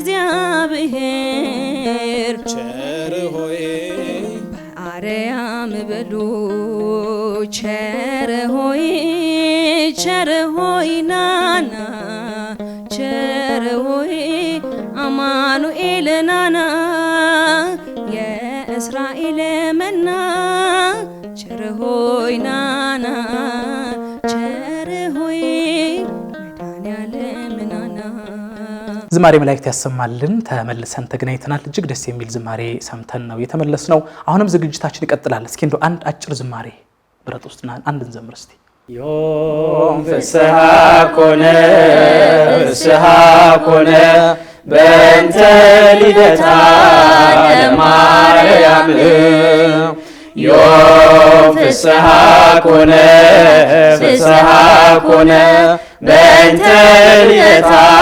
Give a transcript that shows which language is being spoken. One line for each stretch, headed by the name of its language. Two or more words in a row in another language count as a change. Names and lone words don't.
Amharic: ለእግዚአብሔር በአርያም በሉ ቸር ሆይ ናና ቸር ሆይ አማኑኤል ናና የእስራኤል መና ቸር ሆይ ናና ቸር ሆይ መድኃኔዓለም ናና። ዝማሬ መላእክት ያሰማልን። ተመልሰን ተገናኝተናል። እጅግ ደስ የሚል ዝማሬ ሰምተን ነው የተመለስነው። አሁንም ዝግጅታችን ይቀጥላል። እስኪ እንደው አንድ አጭር ዝማሬ ብረት ውስጥና አንድ እንዘምር እስቲ።
Geez: ዮም ፍስሐ ኮነ በእንተ ልደታ ለማርያም ዮም ፍስሐ ኮነ በእንተ ልደታ